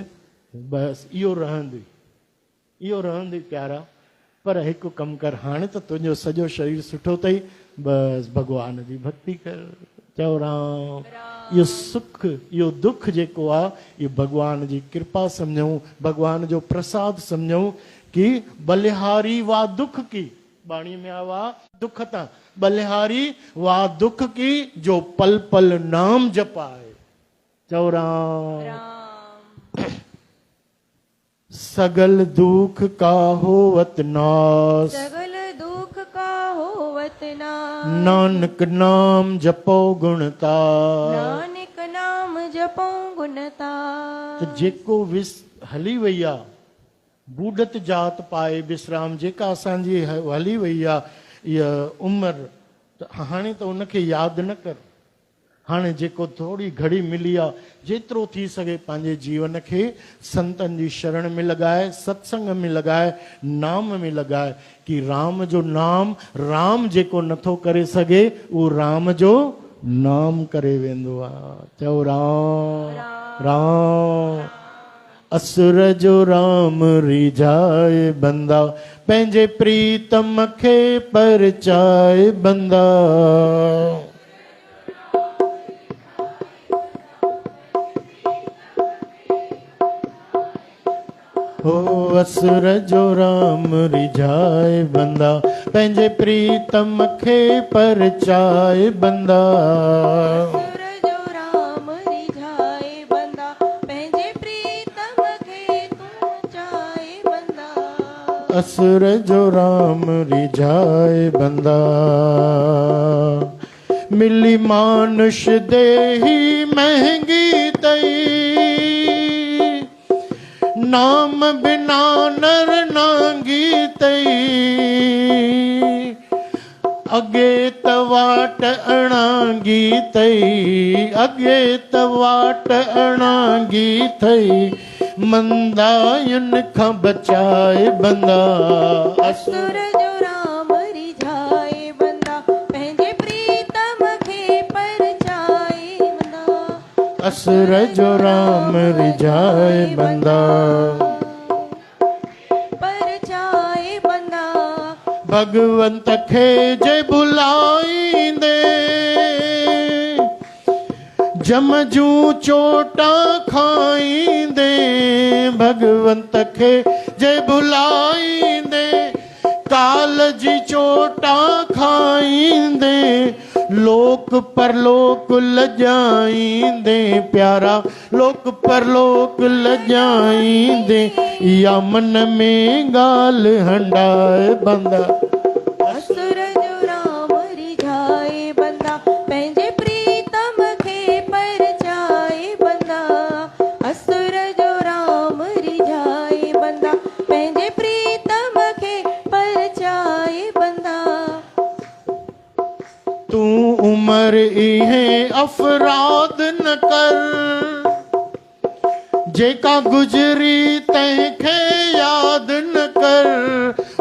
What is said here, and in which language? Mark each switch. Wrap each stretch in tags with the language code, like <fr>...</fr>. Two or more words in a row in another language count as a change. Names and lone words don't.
<sd>बसि इहो रहंदी प्यारा, पर हिकु कमु कर, हाणे त तुंहिंजो सॼो शरीर सुठो अथई, बसि भॻवान जी भक्ति कर। चओ राम। इहो सुख इहो दुख जेको आहे इहो भॻवान जी कृपा सम्झूं, भॻवान जो प्रसाद सम्झूं कि बलिहारी वाह दुख की, बाणी में आवा दुख तां बलिहारी वाह दुख की जो पल पल नाम जपाए। चओ राम।</sd> <pa>ਸਗਲ ਦੁਖ ਕਾ ਹੋਵਤ ਨਾਸ, ਸਗਲ ਦੁਖ ਕਾ ਹੋਵਤ ਨਾਸ, ਨਾਨਕ ਨਾਮ ਜਪੋ ਗੁਣਤਾ। ਨਾਨਕ ਨਾਮ ਜਪੋ ਗੁਣਤਾ।</pa> <sd>त जेको हली वई आहे</sd> <pa>ਬੂਡਤ ਜਾਤ ਪਾਏ ਬਿਸ੍ਰਾਮ,</pa> <sd>जेका असांजी हली वई आहे इहा उमिरि, त हाणे त उनखे यादि न कर। हाणे जेको थोरी घड़ी मिली आहे जेतिरो थी सघे पंहिंजे जीवन खे संतनि जी शरण में लॻाए, सत्संग में लॻाए, नाम में लॻाए कि राम जो नाम, राम जेको नथो करे सघे उहो राम जो नाम करे वेंदो आहे। चओ राम राम। असुर जो राम रिझाए बंदा, पंहिंजे प्रीतम खे परचाए बंदा। हो असुर जो राम रिझाए बंदा, पंहिंजे प्रीतम खे परचाए बंदा। असुर जो राम रिझाए बंदा, पंहिंजे प्रीतम खे परचाए बंदा। असुर जो राम रिझाए बंदा। मिली मानुष देही महंगी तई, नाम बिना नर नांगी तई। अगे तवाट अणांगी तई, अगे तवाट अणांगी थई। मंदायुन खां बचाए बंदा। असुर जो राम रिझाए बंदा, पंहिंजे प्रीतम खे परचाए बंदा। असुर जो राम रिझाए बंदा। परचाए बंदा। भगवंत खे जे बुलाईंदे, जम जूं चोटा खाईंदे। भगवंत खे जे बुलाईंदे, काल जी चोटा खाईंदे। लोक परलोक लजाईंदे प्यारा, लोक परलोक लजाईंदे। या मन में गाल हंडाए बंदा। असुर जो राम रिझाए बंदा, पंहिंजे प्रीतम खे परचाए बंदा। असुर जो राम रिझाए बंदा, पंहिंजे प्रीतम खे परचाए बंदा। तू उमर इहे अफराद न कर, जेका गुजरी तंहिंखे याद न कर।</sd>